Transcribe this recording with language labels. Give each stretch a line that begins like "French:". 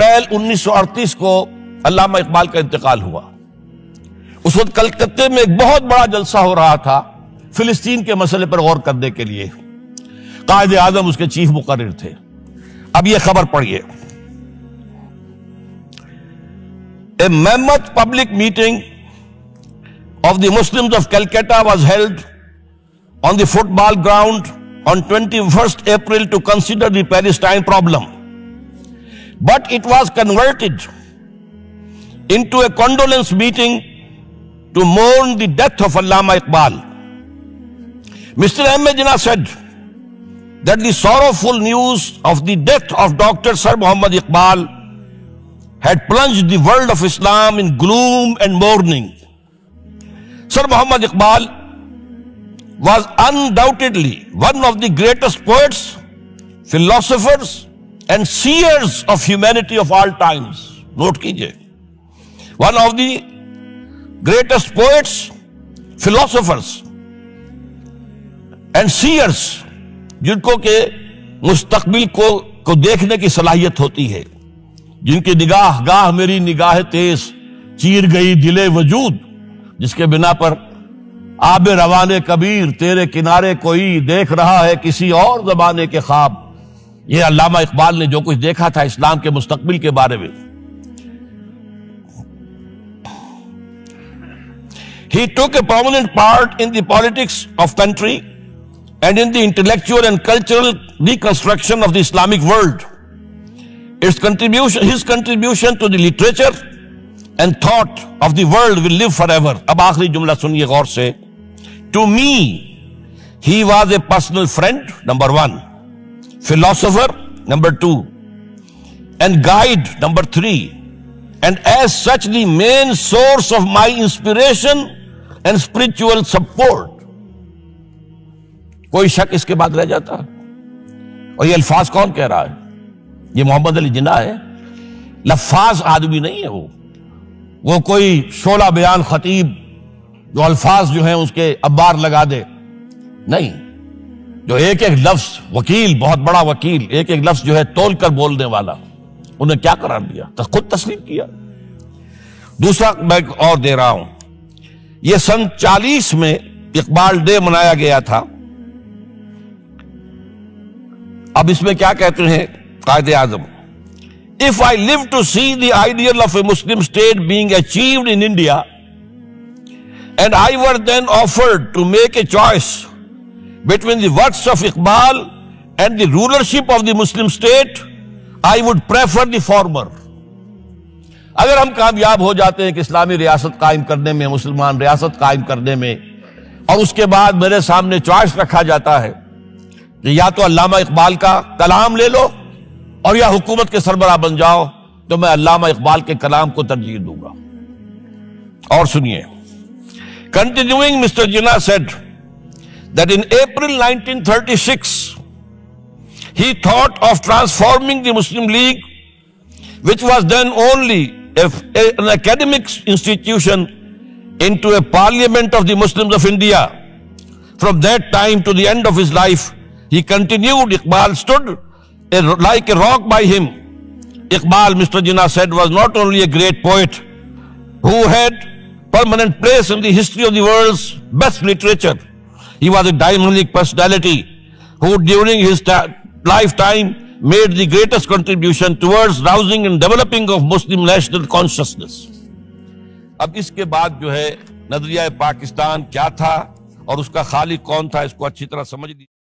Urdu: 1938 کو علامہ اقبال کا انتقال ہوا۔ اس وقت کلکتہ میں ایک بہت بڑا جلسہ ہو رہا تھا فلسطین کے مسئلے پر غور کرنے کے لیے، قائد اعظم اس کے چیف مقرر تھے۔ اب یہ خبر پڑھیے،
English: A mammoth public meeting of the Muslims of Calcutta was held on the football ground on 21st April to consider the Palestine problem. But it was converted into a condolence meeting to mourn the death of Allama Iqbal. Mr. M. A. Jinnah said that the sorrowful news of the death of Dr. Sir Muhammad Iqbal had plunged the world of Islam in gloom and mourning. Sir Muhammad Iqbal was undoubtedly one of the greatest poets, philosophers and seers of humanity of all times.
Urdu: Note کیجئے,
English: one of the greatest poets, philosophers and seers,
Urdu: جن کو کہ مستقبل کو دیکھنے کی صلاحیت ہوتی ہے, جن کی نگاہ گاہ میری نگاہ تیز چیر گئی دل وجود, جس کے بنا پر آب روان کبیر تیرے کنارے کوئی دیکھ رہا ہے کسی اور زمانے کے خواب. یہ علامہ اقبال نے جو کچھ دیکھا تھا اسلام کے مستقبل کے بارے میں.
English: He took a prominent part in the politics of country and in the intellectual and cultural reconstruction of the Islamic world. His contribution to the literature and thought of the world will live forever.
Urdu: اب آخری جملہ سنیے غور سے.
English: To me, he was a personal friend, number 1, philosopher, number 2, and guide, number 3, and as such the main source of my inspiration and spiritual support.
Urdu: کوئی شک اس کے بعد رہ جاتا؟ اور یہ الفاظ کون کہہ رہا ہے؟ یہ محمد علی جناح ہے. لفاظ آدمی نہیں ہے وہ کوئی شعلہ بیان خطیب جو الفاظ جو ہیں اس کے ابار لگا دے نہیں, جو ایک ایک لفظ, وکیل, بہت بڑا وکیل, ایک ایک لفظ جو ہے تول کر بولنے والا, انہیں کیا قرار دیا؟ خود تسلیم کیا. دوسرا میں اور دے رہا ہوں, یہ سن 40 میں اقبال ڈے منایا گیا تھا. اب اس میں کیا کہتے ہیں Quaid Azam,
English: if I live to see the ideal of a Muslim state being achieved in India and I were then offered to make a choice between the works of Iqbal and the rulership of the Muslim state, I would prefer the former.
Urdu: اگر ہم کامیاب ہو جاتے ہیں کہ اسلامی ریاست قائم کرنے میں, مسلمان ریاست قائم کرنے میں, اور اس کے بعد میرے سامنے چوائس رکھا جاتا ہے کہ یا تو علامہ اقبال کا کلام لے لو اور یا حکومت کے سربراہ بن جاؤ, تو میں علامہ اقبال کے کلام کو ترجیح دوں گا. اور سنیے,
English: continuing, Mr. Jinnah said that in April 1936 he thought of transforming the Muslim League, which was then only an academic institution, into a parliament of the Muslims of India. From that time to the end of his life, he continued. Iqbal stood like a rock by him. Iqbal, Mr. Jinnah said, was not only a great poet who had permanent place in the history of the world's best literature. He was a dynamic personality who during his lifetime made the greatest contribution towards rousing and developing of Muslim national consciousness.
Urdu: اب اس کے بعد جو ہے نظریہ پاکستان کیا تھا اور اس کا خالق کون تھا, اس کو اچھی طرح سمجھ لیجیے.